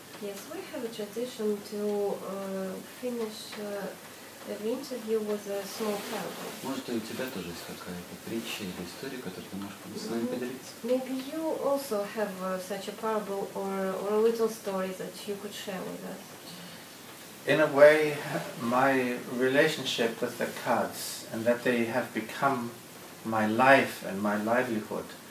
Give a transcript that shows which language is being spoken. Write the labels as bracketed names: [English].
[English] Yes, we have a tradition to finish the interview with a small parable. [Russian] Может, и у тебя тоже есть какая-то притча или история, которую ты можешь с нами поделиться? [English] Maybe you also have such a parable or a little story that you could share with us. In a way, my relationship with the cards and that they have become my life and my livelihood